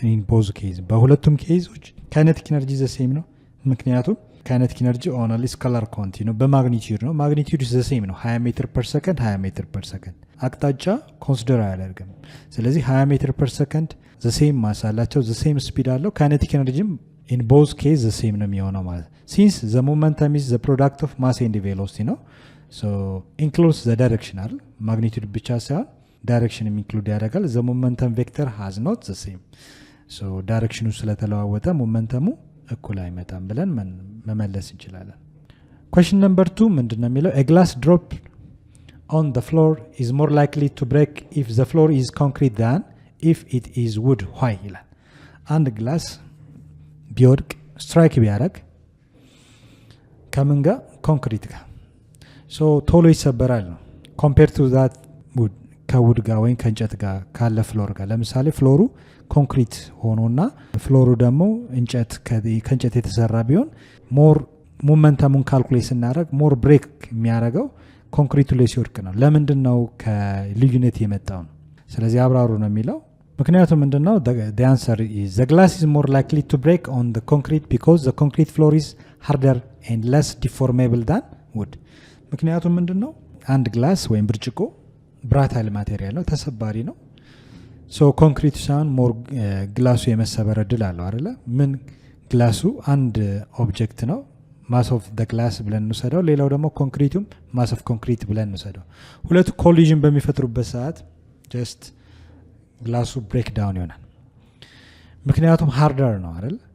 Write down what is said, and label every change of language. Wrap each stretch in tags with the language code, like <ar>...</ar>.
<am>both cases። በሁለቱም ኬዞች kinetic energy ዘ ሴም ነው፣ ምክንያቱም</am> <en>kinetic energy only scalar quantity</en> <am>ነው፣ በማግኒቲዩድ ነው። ማግኒቲዩድ ዘ ሴም ነው 20 ሜትር ፐር ሰከንድ 20 ሜትር ፐር ሰከንድ፣ አቅጣጫ ኮንሲደር አያደርግም። ስለዚህ 20 ሜትር ፐር ሰከንድ ዘ ሴም ማስ አላቸው፣ ዘ ሴም ስፒድ አለው።</am> <en>kinetic energy in both cases</en> <am>ዘ ሴም ነው የሚሆነው ማለት</am> <en>since the momentum is the product of mass and velocity</en> <am>ነው።</am> <en>so includes the direction</en> <am>አይደል? ማግኒቲዩድ ብቻ ሳይሆን ዳይሬክሽን ኢንክሉድ ያደርጋል።</am> <en>ዘ ሞመንተም ቬክተር ሃዝ ኖት ዘ ሴም።</en> <am>ሶ ዳይሬክሽኑ ስለተለዋወጠ ሞመንተሙ እኩል አይመጣም ብለን መመለስ እንችላለን።</am> <en>question number 2</en> <am>ምንድነው የሚለው?</am> <en>a glass drop on the floor is more likely to break if the floor is concrete than if it is wood why</en> <am>ይላል። አንድ ግላስ ቢወድቅ ስትራይክ ቢያደርግ ከምን ጋር? ኮንክሪት ጋር። ሶ ቶሎ ይሰበራል ነው</am> <en>compared to that wood</en> <am>ከውድ ጋር ወይም ከእንጨት ጋር ካለ ፍሎር ጋር። ለምሳሌ ፍሎሩ ኮንክሪት ሆኖና ፍሎሩ ደግሞ ከእንጨት የተሰራ ቢሆን ሞር ሞመንተሙን ካልኩሌት ስናደርግ ሞር ብሬክ የሚያደርገው ኮንክሪቱ ላይ ሲወድቅ ነው። ለምንድን ነው ከልዩነት የመጣው ነው? ስለዚህ አብራሩ ነው የሚለው። ምክንያቱም ምንድን ነው?</am> <en>the answer is the glass is more likely to break on the concrete because the concrete floor is harder and less deformable than wood።</en> <am>ምክንያቱም ምንድን ነው? አንድ ግላስ ወይም ብርጭቆ ብራታይል ማቴሪያል ነው፣ ተሰባሪ ነው። ሶ ኮንክሪት ሳይሆን ሞር ግላሱ የመሰበር እድል አለው አይደለ? ምን ግላሱ አንድ ኦብጀክት ነው፣ ማስ ኦፍ ዘ ግላስ ብለን እንውሰደው። ሌላው ደግሞ ኮንክሪቱም ማስ ኦፍ ኮንክሪት ብለን እንውሰደው። ሁለቱ ኮሊዥን በሚፈጥሩበት ሰዓት ጀስት ግላሱ ብሬክ ዳውን ይሆናል። ምክንያቱም ሃርደር ነው አይደል?</am>